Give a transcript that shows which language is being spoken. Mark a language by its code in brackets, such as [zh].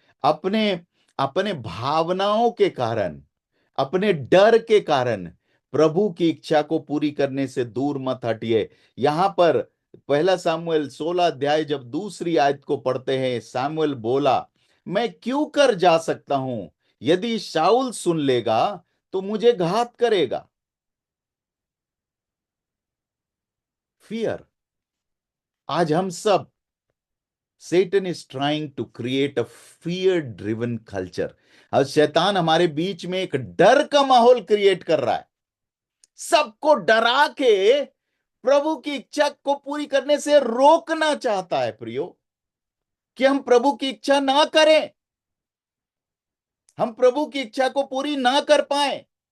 [hi] अपने अपने भावनाओं के कारण, अपने डर के कारण प्रभु की इच्छा को पूरी करने से दूर मत हटिए। यहां पर पहला सामुएल 16 अध्याय जब दूसरी आयत को पढ़ते हैं, सामुएल बोला, मैं क्यों कर जा सकता हूं, यदि शाऊल सुन लेगा तो मुझे घात करेगा। [en] fear, [hi] आज हम सब, [en] Satan is trying to create a fear driven culture। [hi] अब शैतान हमारे बीच में एक डर का माहौल क्रिएट कर रहा है, सबको डरा के प्रभु की इच्छा को पूरी करने से रोकना चाहता है प्रियो, कि हम प्रभु की इच्छा ना करें, हम प्रभु की इच्छा को पूरी ना कर पाए।